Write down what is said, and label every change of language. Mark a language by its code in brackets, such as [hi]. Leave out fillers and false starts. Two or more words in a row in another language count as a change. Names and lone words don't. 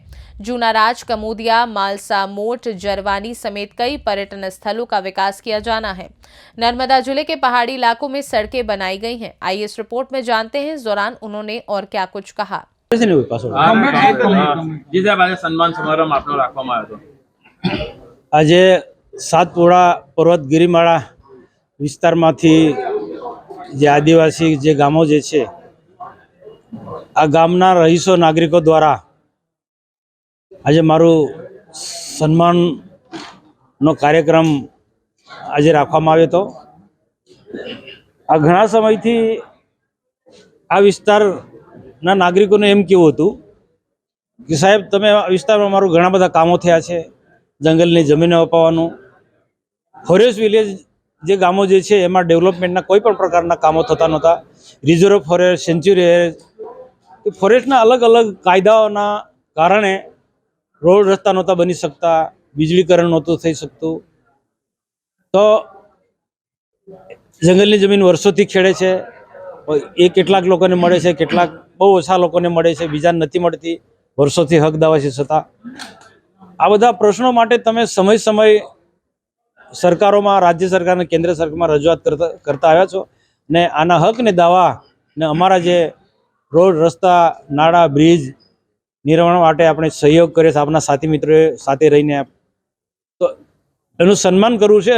[hi] जूनाराज, कमोदिया, मालसा, मोट, जरवानी समेत कई पर्यटन स्थलों का विकास किया जाना है। नर्मदा जिले के पहाड़ी इलाकों में सड़कें बनाई गई हैं। आइए इस रिपोर्ट में जानते हैं इस दौरान उन्होंने और क्या कुछ कहा। [gu] આજ સાતપુડા પર્વત ગિરિમાળા વિસ્તારમાંથી જે આદિવાસી જે ગામો જે છે આ ગામના રહીશો નાગરિકો દ્વારા આજ મારૂ સન્માનનો કાર્યક્રમ આજ રાખવામાં આવ્યો હતો। આ ઘણા સમયથી આ વિસ્તારના નાગરિકોને એમ કહેવું હતું કિ સાહેબ તમે આ વિસ્તારમાં મારૂ ઘણા બધા કામો થયા છે, જંગલની જમીનો અપાવવાનું, [en] forest village [gu] જે ગામો જે છે એમાં ડેવલપમેન્ટના કોઈ પણ પ્રકારના કામો થતા નહોતા। [en] reserve forest, sanctuary forestના [gu] અલગ અલગ કાયદાઓના કારણે રોડ રસ્તા નહોતા બની શકતા, વીજળીકરણ નહોતું થઈ શકતું। તો જંગલની જમીન વર્ષોથી ખેડે છે, એ કેટલાક લોકોને મળે છે, કેટલાક બહુ ઓછા લોકોને મળે છે, બીજાને નથી મળતી વર્ષોથી હક દાવા છે છતાં। આ બધા પ્રશ્નો માટે તમે સમય સમય સરકારોમાં, રાજ્ય સરકાર અને કેન્દ્ર સરકારમાં રજૂઆત કરતા આવ્યા છો ને આના હક ને દાવા ને અમારા જે રોડ, રસ્તા, નાળા, બ્રિજ નિર્માણ માટે આપણે સહયોગ કર્યો છે આપણા સાથી મિત્રોએ સાથે રહીને, તો એનું સન્માન કરવું છે।